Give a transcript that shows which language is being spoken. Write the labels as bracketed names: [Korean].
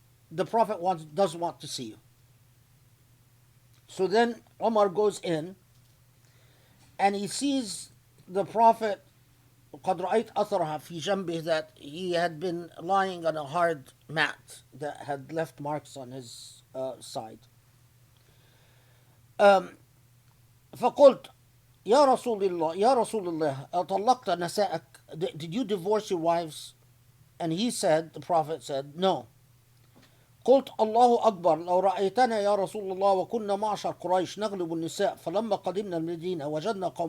[English] The Prophet does want to see you. So then Omar goes in and he sees the Prophet, [Arabic] قد رأيت أثرها في جنبه, [English] that he had been lying on a hard mat that had left marks on his side. [Arabic] فقلت يا رسول الله أطلقت نسائك, [English] did you divorce your wives? And he said, the Prophet said, no. [Arabic] قلت الله أكبر لو رأيتنا يا رسول الله وكنا معشر قريش نغلب النساء فلما قدمنا المدينة وجدنا